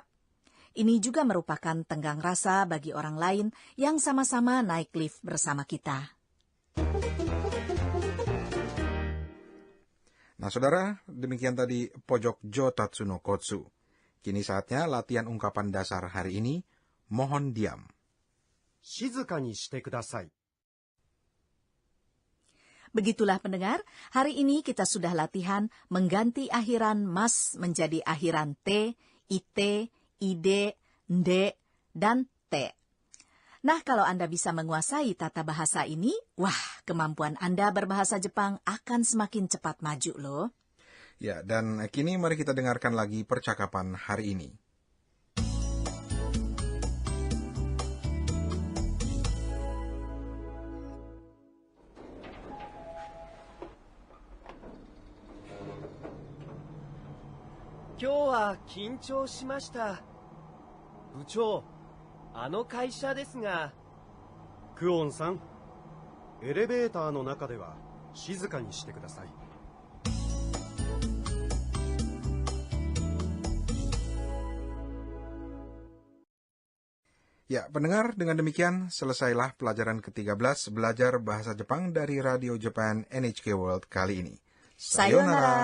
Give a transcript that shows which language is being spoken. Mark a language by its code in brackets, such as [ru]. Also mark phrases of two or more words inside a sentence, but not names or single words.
[id] Ini juga merupakan tenggang rasa bagi orang lain yang sama-sama naik lift bersama kita. Nah, saudara, demikian tadi pojok Jotatsu no Kotsu. Kini saatnya latihan ungkapan dasar hari ini, mohon diam. [ja] 静かにしてください。 [id] Begitulah pendengar, hari ini kita sudah latihan mengganti akhiran mas menjadi akhiran t, ite, ide, nde, dan te. Nah, kalau Anda bisa menguasai tata bahasa ini, wah, kemampuan Anda berbahasa Jepang akan semakin cepat maju loh. Ya, dan kini mari kita dengarkan lagi percakapan hari ini. [ja] 今日は緊張しました. Buchou, あの会社ですが、クオンさん、エレベーターの中では静かにしてください。 [id] Ya, pendengar, dengan demikian selesailah pelajaran ke-13 belajar bahasa Jepang dari Radio Japan NHK World kali ini.